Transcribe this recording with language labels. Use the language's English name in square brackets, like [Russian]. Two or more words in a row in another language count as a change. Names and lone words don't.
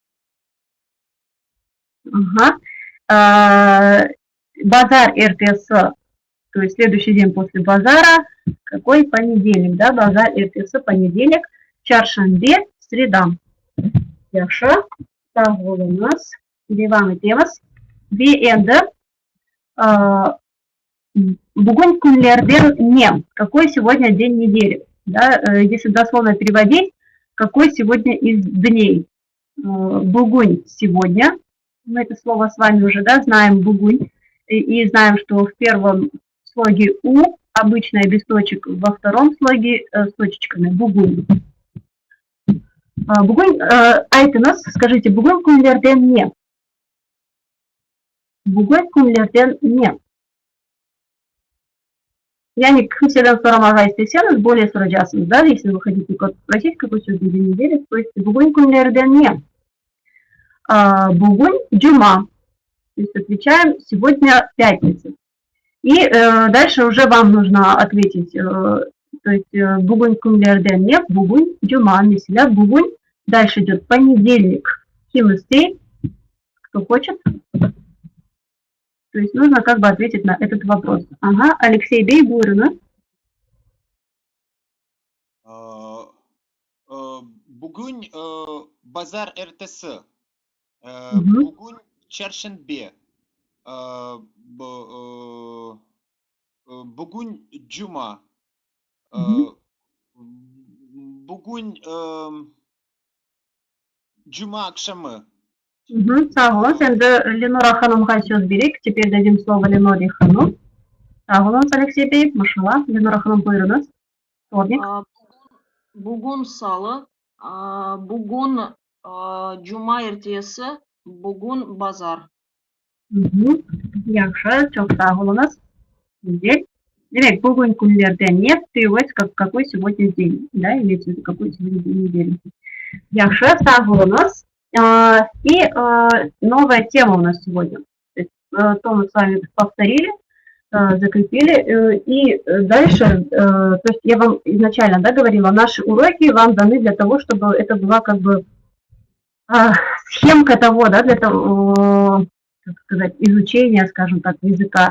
[Russian] Базар РТС, то есть следующий день после базара. Какой? Понедельник, да, базар РТС понедельник. Чаршанбе среда. Яша, сағыл у нас. [Crimean Tatar] Devam ediyoruz. Ve endi bugün günlerden ne? [Russian] Какой сегодня день недели? Да, если дословно переводить, какой сегодня из дней? Бугунь сегодня. Мы это слово с вами уже, да, знаем бугунь. И знаем, что в первом слоге у обычная без точек, во втором слоге с точечками бугунь. [Crimean Tatar] Бугунь, айтınız, [Russian] скажите, [Crimean Tatar] bugün günlerden ne? Bugün günlerden ne? Yani kimseden soramağa isteseniz [Russian] более soracağsınız, да, если вы хотите спросить, какой сегодня день недели, то есть [Crimean Tatar] bugün günlerden ne? Bugün Джума, [Russian] то есть отвечаем сегодня пятница. И дальше уже вам нужно ответить, то есть [Crimean Tatar] bugün günlerden ne? Bugün Джума, mesela bugün, [Russian] дальше идет понедельник, кимистей, кто хочет. То есть нужно как бы ответить на этот вопрос. Ага, Алексей Бей, Буйрунас. [Crimean Tatar] Bugün Bazar ertesi. Bugün çarşamba. Bugün Cuma. Bugün Cuma akşamı. Sağ olun. Sen de Ленора ханымға söz берейік. [Russian] Теперь дадим слово Леноре ханым. [Crimean Tatar] Sağ olun, [Russian] Алексей Бей. Машалла. [Crimean Tatar] Ленора ханым, buyurunuz. [Russian] Вторник. [Crimean Tatar] Bugün salı, bugün Cuma ertesi, bugün pazar. Yaxşı, çok sağ olunuz. Güzel. Direkt bugün günlerden [Russian] не переводится как какой сегодня день, да, имеется в виду какой сегодня день недели. [Crimean Tatar] Yaxşı, sağ olunuz. [Russian] И новая тема у нас сегодня. То мы с вами повторили. закрепили. И дальше, то есть я вам изначально, да, говорила, наши уроки вам даны для того, чтобы это была как бы схемка того, да, для того, как сказать, изучения, скажем так, языка.